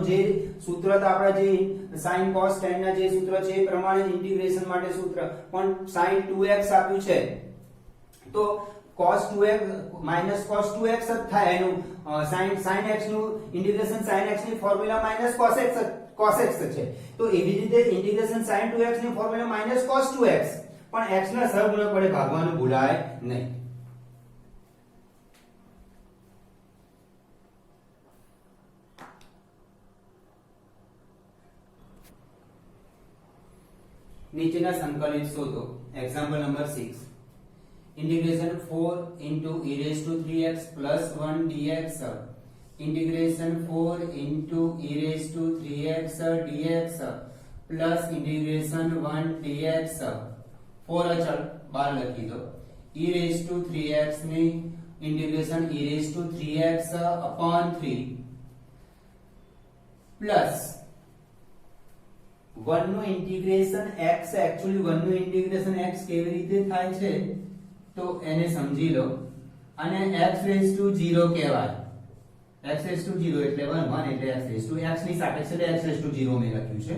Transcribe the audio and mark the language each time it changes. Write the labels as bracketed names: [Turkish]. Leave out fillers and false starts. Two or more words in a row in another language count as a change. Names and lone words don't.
[Gujarati] જે સૂત્ર હતા આપણા જે sin cos tan ના જે સૂત્ર છે એ પ્રમાણે ઇન્ટિગ્રેશન માટે સૂત્ર, પણ sin 2x આપ્યું છે તો [English] cos 2x minus cos 2x [Gujarati] જ થાય એનું sin x નું ઇન્ટિગ્રેશન sin x ની ફોર્મ્યુલા [English] minus cos x cos x [Gujarati] છે તો એવી રીતે ઇન્ટિગ્રેશન sin 2x ની ફોર્મ્યુલા -cos 2x પણ x ના સહગુણક વડે ભાગવાનું ભૂલાય નહીં. નીચેના સંકલિત શોધો. [English] example number 6 इंटीग्रेशन 4 into e raised to 3x plus 1 dx इंटीग्रेशन 4 into e raised to 3x dx plus इंटीग्रेशन 1 dx 4 [Hindi] अचल बाहर लखी दो [English] e raised to 3x ने इंटीग्रेशन e raised to 3x upon 3 [Gujarati] plus 1 નું ઇન્ટિગ્રેશન x एक्चुअली 1 નું ઇન્ટિગ્રેશન x કેવી રીતે થાય છે तो એને સમજી લો અને [English] x raise to 0 [Gujarati] કહેવાય. [English] x raise to 0 [Gujarati] એટલે 1 1 એટલે [English] x raise to x [Gujarati] ની સાપેક્ષે એટલે [English] x raise to 0 [Gujarati] મેં લખ્યું છે.